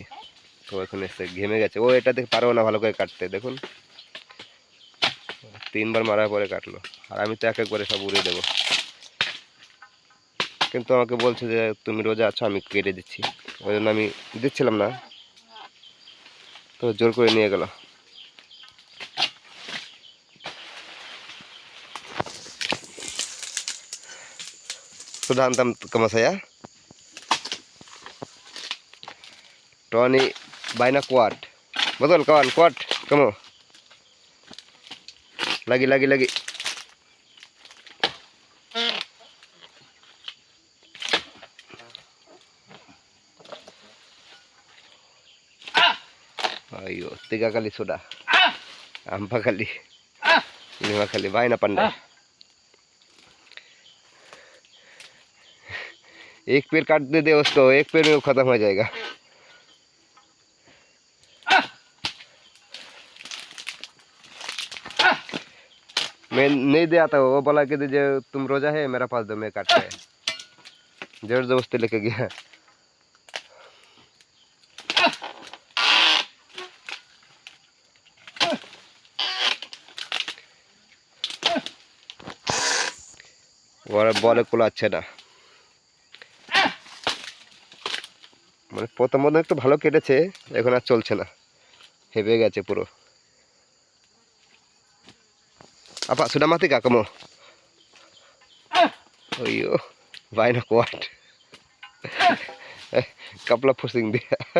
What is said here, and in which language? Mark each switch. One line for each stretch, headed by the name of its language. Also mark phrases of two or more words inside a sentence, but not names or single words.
Bangla: তো এখানে এসে ঘেমে গেছে ও, এটা দেখে পারেও না ভালো করে কাটতে। দেখুন 3বার মারার পরে কাটলো, আর আমি তো এক একবারে সব উড়িয়ে দেবো। কিন্তু আমাকে বলছে যে তুমি রোজা আছো, আমি কেটে দিচ্ছি। ওই জন্য আমি দিচ্ছিলাম না, তো জোর করে নিয়ে গেল।
Malay: Sudah hantam ke mas saya. Tony banyak kuat. Betul kawan, kuat kamu. Lagi. Ayo, 3 kali sudah. 4 kali. 5 kali. Banyak pandai.
Hindi: एक पेड़ काट दे उसको, एक पेड़ में वो खत्म हो जाएगा। मैं नहीं दिया था, वो बोला कि जो तुम रोजा है मेरा पास दो, मैं काटते है। जोर जबरदस्ती लेके गया।
Bangla: বলে কোলা আছে না, মানে প্রথম একটু ভালো কেটেছে, এখন আর চলছে না, হেবে গেছে পুরো।
Malay: Apa sudah mati kak kamu? Oh iya, banyak kuat. Kapla pusing dia.